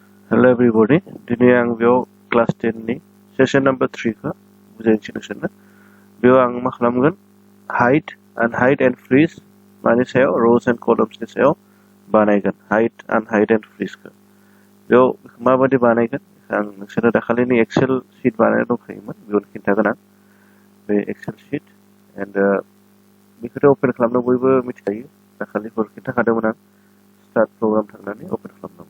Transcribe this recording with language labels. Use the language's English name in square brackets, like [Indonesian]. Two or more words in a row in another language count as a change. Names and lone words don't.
[English] Hello everybody. [Bodo] दिनै आं बेयाव क्लास 10 नि [English] session number [Bodo] 3 खौ बुजायनोसै नोंसोरनो। बेयाव आं मा खालामगोन [English] hide and freeze [Bodo] मानि सायाव [English] rows and columns [Bodo] नि सायाव बानायगोन [English] hide and freeze [Bodo] खौ। बेयाव माबायदि बानायगोन आं नोंसोरनो दाखालिनि [English] Excel sheet [Bodo] बानायनो दंखायोमोन बेयाव खिन्थागोन आं बे [English] Excel sheet and [Bodo] बेखौथ' अपेन खालामनो बयबो मिथिखायो दाखालिफोर खिन्थाखादोंमोन आं [English] start program [Bodo] थांनानै अपेन खालामनांगौ।